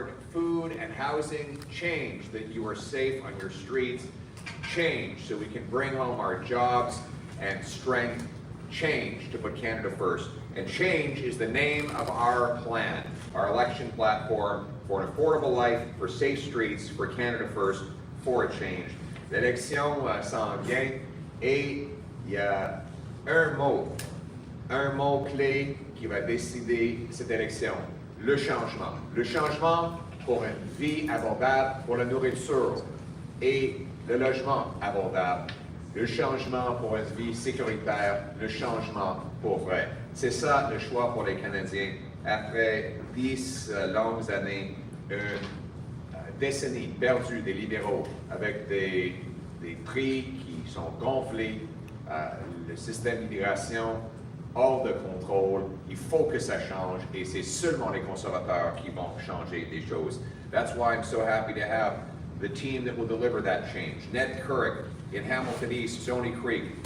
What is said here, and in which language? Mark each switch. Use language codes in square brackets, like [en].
[en] Food and housing, change that you are safe on your streets, change so we can bring home our jobs and strength, change to put Canada first. And change is the name of our plan, our election platform for an affordable life, for safe streets, for Canada first, for a change. [fr] L'élection s'en vient et il y a un mot clé qui va décider cette élection: le changement. Le changement pour une vie abordable, pour la nourriture et le logement abordable. Le changement pour une vie sécuritaire, le changement pour vrai. C'est ça le choix pour les Canadiens. Après 10 longues années, une décennie perdue des libéraux avec des prix qui sont gonflés, le système d'immigration hors de contrôle, il faut que ça change, et c'est seulement les conservateurs qui vont changer des choses. [en] That's why I'm so happy to have the team that will deliver that change. Ned Couric in Hamilton East, Stony Creek.